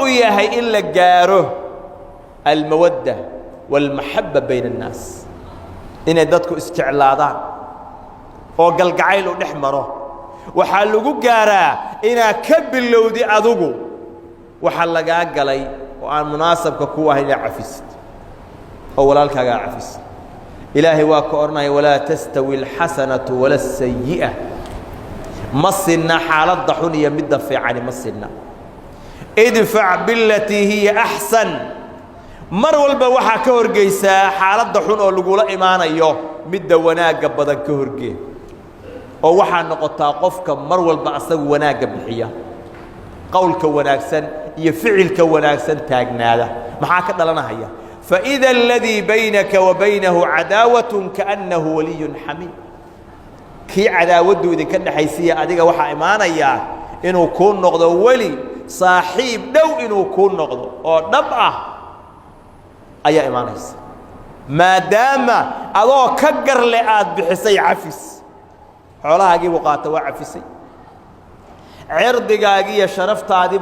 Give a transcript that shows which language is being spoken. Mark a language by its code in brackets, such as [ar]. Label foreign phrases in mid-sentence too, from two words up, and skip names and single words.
[so] yahay in la gaaro [ar] المودة والمحبة بين الناس [so] inay dadku isjeclaadaan oo galgacayl u dhexmaro waxa lagu gaaraa ina ka bilowdi adugu waxa laga galay oo aan munaasabka ku ahayn cafis oo walaalkaaga cafis ilaahi waa ka ornay [ar] ولا تستوي الحسنة ولا السيئة [so] masna halad xun iyo mid fiican masna [ar] ادفع بالتي هي أحسن [so] mar walba waxa ka horgeysa xaalada xun oo lagu la iimaanayo mid wanaaga badan ka horgee oo waxa noqotaa qofka mar walba asagu wanaaga bixiya qowlka wanaagsan iyo ficilka wanaagsan taagnaada maxaa ka dhalanaya [ar] فإذا الذي بينك وبينه عداوة كأنه ولي حميم [so] ki adaawadu idinka dhaxaysiya adiga waxa iimaanaya inuu ku noqdo wali saaxiib dhow inuu ku noqdo oo dhab ah ayaa iimaanaysa maadaama adoo ka garle aad bixisay cafis xoolahaagii buu qaatay waa cafisay cirdigaagii iyo sharaftaadii